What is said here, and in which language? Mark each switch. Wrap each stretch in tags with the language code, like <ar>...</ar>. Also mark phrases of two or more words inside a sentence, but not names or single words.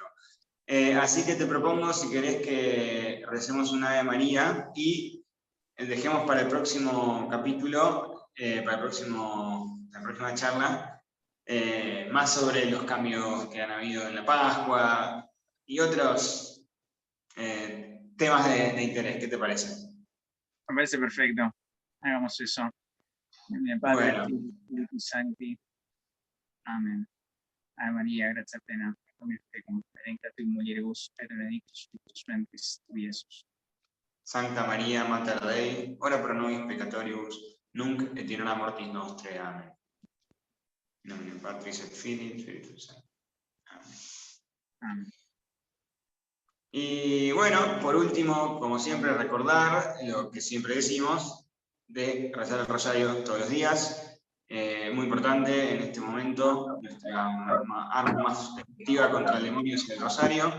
<es>Así que te propongo, si querés, que recemos una Ave María y dejemos para el próximo capítulo, para la próxima charla, más sobre los cambios que han habido en la Pascua y otros temas de interés. ¿Qué te parece? Me parece perfecto. Hagamos eso. En el Padre, Bueno. Espíritu Sancti. Amén.</es> <la>Ave María, gracia plena, Dominus tecum, benedicta tu in mulieribus, et benedictus fructus ventris tui, Iesus. Sancta Maria, Mater Dei, ora pro nobis peccatoribus, nunc et in hora mortis nostre. Amén. In nomine Patris et Filii et Spiritus Sancti. Amén. Amén.</la> <es>Y bueno, por último, como siempre, recordar lo que siempre decimos, de rezar el rosario todos los días. Muy importante en este momento, nuestra arma más efectiva contra el demonio es el rosario.</es>